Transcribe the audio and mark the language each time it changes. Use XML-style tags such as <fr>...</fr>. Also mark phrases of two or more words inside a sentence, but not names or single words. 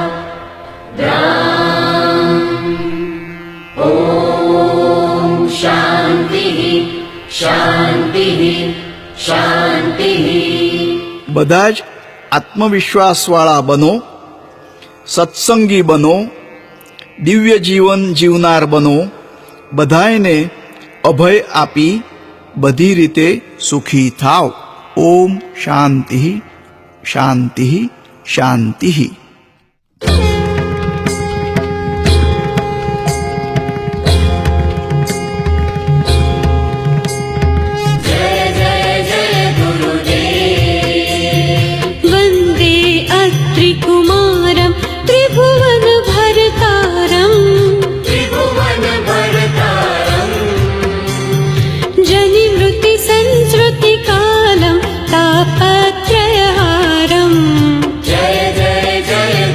<sa>ॐ शान्तिः शान्तिः शान्तिः.</sa> <gu>બધા જ આત્મવિશ્વાસવાળા બનો, સત્સંગી બનો, દિવ્ય જીવન જીવનાર બનો, બધાયને અભય આપી બધી રીતે સુખી થાવ.</gu> <sa>ઓમ શાંતિ શાંતિ શાંતિ. वन्दे अत्रिकुमारं त्रिभुवन भरतारं जनिवृत्ति संस्कृतिकालं तापत्रयहारम्. जय जय जय</sa>